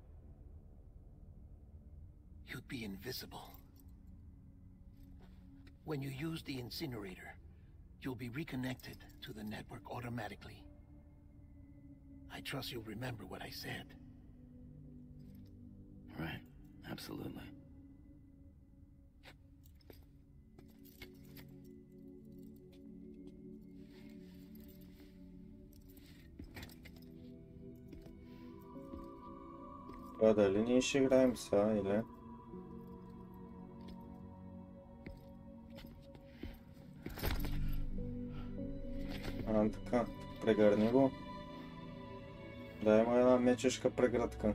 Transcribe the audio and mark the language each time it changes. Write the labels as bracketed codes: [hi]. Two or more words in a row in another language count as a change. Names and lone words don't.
[en] You'd be invisible. When you use the incinerator, you'll be reconnected to the network automatically. I trust you'll remember what I said. Right. Absolutely. [bg] Това дали ние ще играем сега или? Така, прегърни го. Да, има една мечешка преградка.